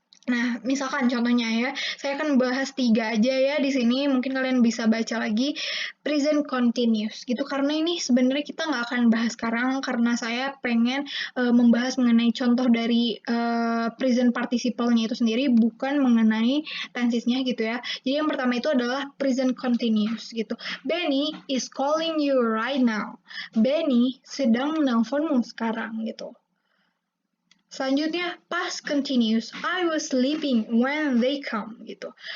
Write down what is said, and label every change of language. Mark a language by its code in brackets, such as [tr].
[id] Nah, misalkan contohnya ya, saya akan bahas 3 aja ya di sini, mungkin kalian bisa baca lagi present continuous gitu, karena ini sebenarnya kita nggak akan bahas sekarang, karena saya pengen membahas mengenai contoh dari present participle-nya itu sendiri, bukan mengenai tensesnya gitu ya. Jadi yang pertama itu adalah present continuous gitu. [en] Benny is calling you right now. [id] Benny sedang menelponmu sekarang gitu. Selanjutnya, past continuous. [en] I was sleeping when they come gitu.